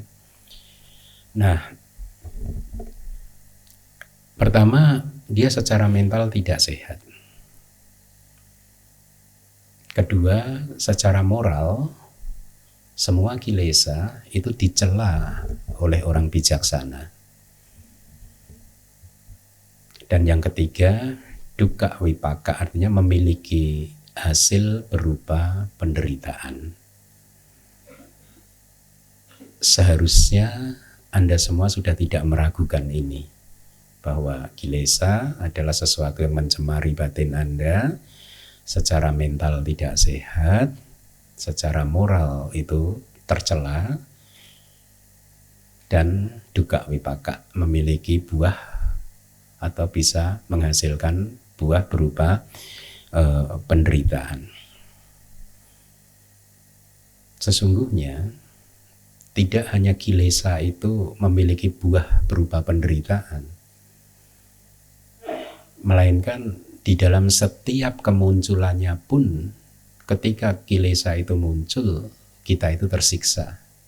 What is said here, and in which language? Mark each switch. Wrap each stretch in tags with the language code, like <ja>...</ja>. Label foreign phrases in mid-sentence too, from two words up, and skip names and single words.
<id>Nah, pertama dia secara mental tidak sehat. Kedua, secara moral semua kilesa itu dicela oleh orang bijaksana. Dan yang ketiga,</id> <pi>dukkha vipaka,</pi> <id>artinya memiliki hasil berupa penderitaan. Seharusnya Anda semua sudah tidak meragukan ini, bahwa kilesa adalah sesuatu yang mencemari batin Anda, secara mental tidak sehat, secara moral itu tercela, dan</id> <pi>dukkha vipaka,</pi> <id>memiliki buah atau bisa menghasilkan buah berupa penderitaan. Sesungguhnya tidak hanya kilesa itu memiliki buah berupa penderitaan, melainkan di dalam setiap kemunculannya pun, ketika kilesa itu muncul, kita itu tersiksa.</id>